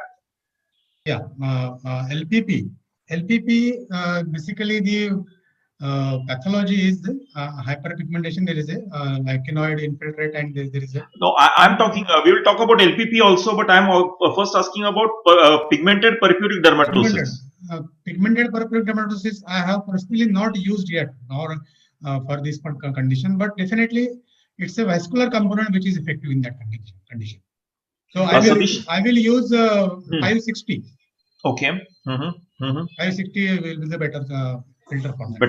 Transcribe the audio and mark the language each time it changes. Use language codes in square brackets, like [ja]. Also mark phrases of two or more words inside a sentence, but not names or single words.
[en] Yeah, LPP. LPP, basically the pathology is hyperpigmentation. There is a lichenoid infiltrate, and there is a. No, I'm talking, we will talk about LPP also, but I'm first asking about pigmented purpuric dermatosis. Pigmented purpuric dermatosis, I have personally not used yet, nor for this condition, but definitely it's a vascular component which is effective in that condition. So I will use 560. Okay. 560 will be the better filter for that.